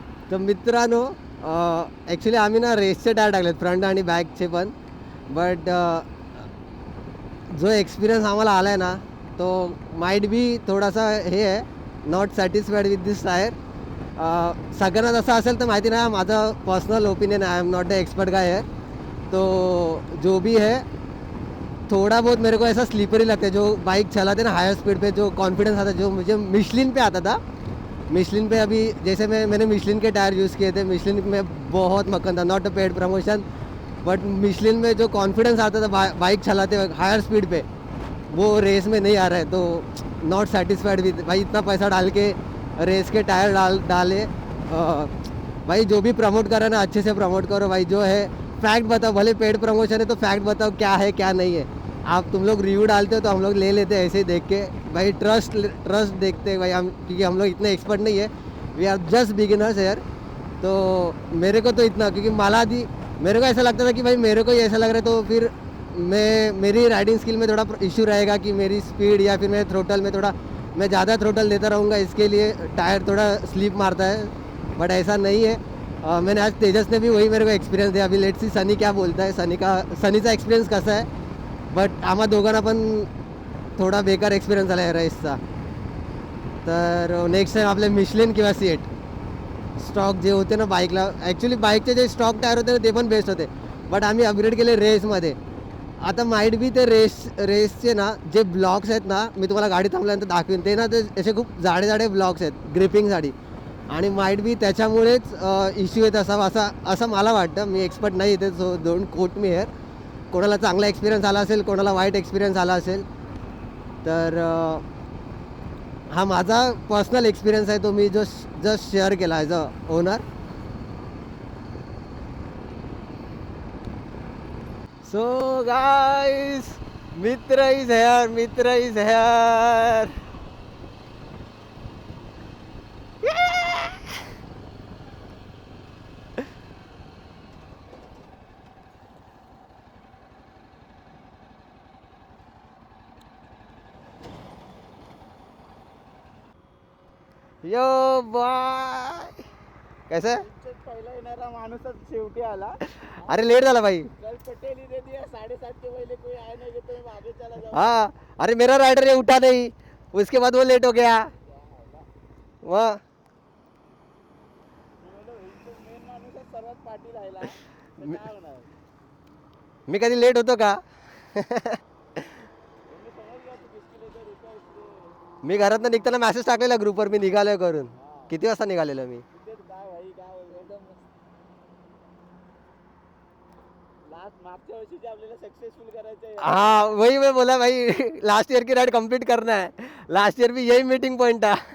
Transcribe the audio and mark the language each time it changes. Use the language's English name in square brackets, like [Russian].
[Marathi] तर मित्रांनो, ॲक्च्युली आम्ही ना रेसचे टायर टाकलेत, फ्रंट आणि बॅकचे पण. बट जो एक्सपिरियन्स आम्हाला आला आहे ना, तो माइट बी थोडासा हे आहे, [English] Not satisfied with this tyre. [Marathi] सगळ्यांना जसं असेल तर माहिती नाही, माझं पर्सनल ओपिनियन आहे. [English] I am not the expert guy [Marathi] है. [Hindi] तो जो भी है, थोड़ा बहुत मेरे को ऐसा स्लीपरी लगता है. जो बाइक चलाते ना हायर स्पीड पे, जो कॉन्फिडेंस आता है, जो मुझे मिशलिन पे आता था. मिशलिन पे अभी जैसे मैंने मिशलिन के टायर यूज़ किए थे, मिशलिन में बहुत मक्खन था. [English] not a paid promotion, [Hindi] but Michelin में जो कॉन्फिडेंस आता था बाइक चलाते वक्त हायर स्पीड पे, वो रेस में नहीं आ रहा है. तो [English] not satisfied with [Hindi] भाई, इतना पैसा डाल के रेस के टायर डाले. भाई जो भी प्रमोट करा ना, अच्छे से प्रमोट करो भाई. जो है फैक्ट बताओ, भले पेड प्रमोशन है तो फैक्ट बताओ क्या है क्या नहीं है. आप तुम लोग रिव्यू डालते हो तो हम लोग ले लेते हैं ऐसे ही देख के भाई. ट्रस्ट देखते हैं भाई हम, क्योंकि हम लोग इतने एक्सपर्ट नहीं है. [English] we are just beginners [Hindi] यार. तो मेरे को तो इतना, क्योंकि मेरे को ऐसा लगता था कि भाई मेरे को ही ऐसा लग रहा है तो फिर मेरी राइडिंग स्किल में थोड़ा इशू रहेगा कि मेरी स्पीड या फिर मेरे थ्रोटल में थोड़ा मैं ज़्यादा थ्रोटल देता रहूँगा, इसके लिए टायर थोड़ा स्लिप मारता है. बट ऐसा नहीं है. मैंने आज तेजस ने भी वही मेरे को एक्सपिरियन्स दिया. अभी लेट्स सी सनी क्या बोलता है, [Marathi] सनीचा एक्सपिरियन्स कसा आहे. बट आम्हा दोघांना पण थोडा बेकार एक्सपिरियन्स आला आहे रेसचा. तर नेक्स्ट टाईम आपले मिशलिन किंवा सीएट स्टॉक जे होते ना बाईकला, ॲक्च्युली बाईकचे जे स्टॉक टायर होते ना ते पण बेस्ट होते. बट आम्ही अपग्रेड केले रेसमध्ये. आता माईट बी ते रेसचे ना जे ब्लॉक्स आहेत ना, मी तुम्हाला गाडी थांबल्यानंतर दाखवीन, ते ना ते असे खूप जाडे ब्लॉक्स आहेत ग्रिपिंगसाठी. आणि माईट बी त्याच्यामुळेच इश्यू येत असावा असं मला वाटतं. मी एक्सपर्ट नाही इथे, [English] So don't quote me here. [Marathi] कोणाला चांगला एक्सपिरियन्स आला असेल, कोणाला वाईट एक्सपिरियन्स आला असेल, तर हा माझा पर्सनल एक्सपिरियन्स आहे, तो मी जस्ट शेअर केला as a owner. [English] So guys, Mitra is here, Mitra is here. [Hindi] Yo bye, कैसे [Marathi] पहिला येणारा माणूसच शेवटी आला. अरे लेट झाला भाई. [Hindi] कल पटेल ही दे दिया 7:30 के पहले कोई आया नहीं तो मैं आगे चला जाऊँ. हाँ, अरे मेरा राइडर ये उठा नहीं, उसके बाद वो लेट हो गया. वाह, [Marathi] मेन माणूसच सर्वात पाठी राहिला तर काय होणार. मी कधी लेट होतो का? तुम्ही समज घ्या [Hindi] तू किसकी लेकर रुका इसको. [Marathi] मी घरातनं निघताना मेसेज टाकलेला ग्रुपवर, मी निघालोय करून. किती वाजता निघालेलो मी? तिथेच काय भाई काय एकदम लास्ट मागच्या वर्षीचे आपल्याला सक्सेसफुल करायचं आहे. [Hindi] हाँ वही मैं बोला भाई, लास्ट ईयर की राइड कंप्लीट करना है. लास्ट ईयर भी यही मीटिंग पॉइंट था.